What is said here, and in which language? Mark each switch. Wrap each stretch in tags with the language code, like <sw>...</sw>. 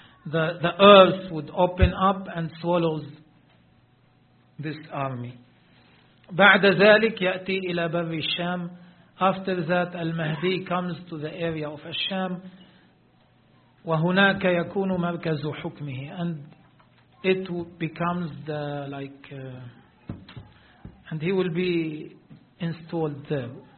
<en>The earth would open up and swallow this army.</en> <ar>بعد ذلك يأتي إلى بر الشام.</ar> <en>After that, المهدي comes to the area of الشام.</en> <ar>وهناك يكون مركز حكمه.</ar> <en>And it becomes the and he will be installed there.</en>